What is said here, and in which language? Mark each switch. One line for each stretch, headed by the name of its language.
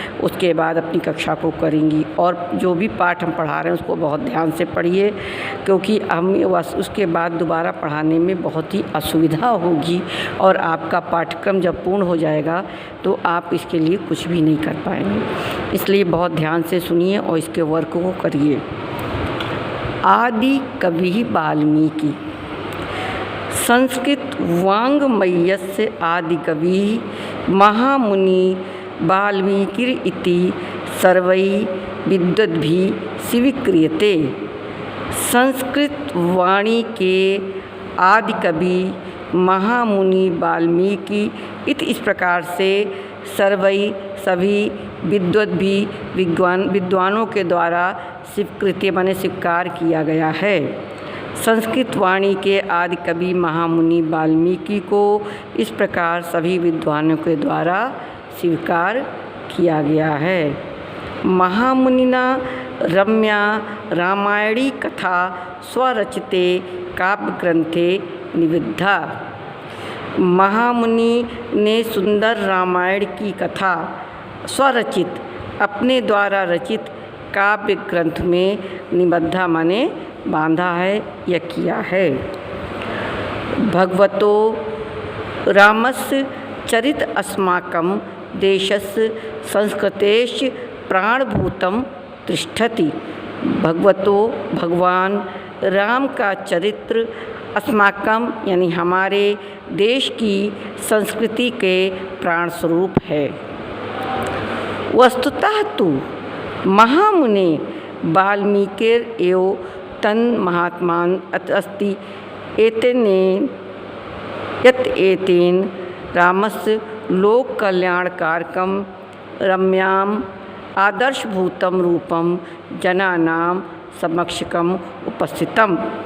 Hindi: उसके बाद अपनी कक्षा को करेंगी और जो भी पाठ हम पढ़ा रहे हैं उसको बहुत ध्यान से पढ़िए, क्योंकि हम उसके बाद दोबारा पढ़ाने में बहुत ही असुविधा होगी और आपका पाठ्यक्रम जब पूर्ण हो जाएगा तो आप इसके लिए कुछ भी नहीं कर पाएंगे। इसलिए बहुत ध्यान से सुनिए और इसके वर्क को करिए। आदि कवि वाल्मीकि।
Sanskrit: संस्कृत वाङ्मयस्य आदि कवि महामुनि वाल्मीकिर् इति सर्वैः विद्वद्भिः स्वीक्रियते।
Hindi: संस्कृत वाणी के आदि कवि महामुनि वाल्मीकि इस प्रकार से सभी विद्वानों के द्वारा स्वीकृत्य माने स्वीकार किया गया है। संस्कृत वाणी के आदि कवि महामुनि वाल्मीकि को इस प्रकार सभी विद्वानों के द्वारा स्वीकार किया गया है।
Sanskrit: महामुनिना रम्या रामायणी कथा स्वरचिते काव्यग्रंथे निबद्धा।
Hindi: महामुनि ने सुंदर रामायण की कथा स्वरचित अपने द्वारा रचित काव्य ग्रंथ में निबद्धा माने बांधा है या किया है।
Sanskrit: भगवतो रामस्य चरित अस्माकं देशस्य संस्कृतेश्च प्राणभूतं तिष्ठति।
Hindi: भगवतो भगवान राम का चरित्र अस्माकं यानी हमारे देश की संस्कृति के प्राण स्वरूप है।
Sanskrit: वस्तुतः तो महामुने वाल्मीकिर् एव तन्महात्मान् अस्ति एतेन रामस्य लोककल्याणकारकं रम्याम् आदर्शभूतं रूपं जनानां समक्षकम् उपस्थितम्।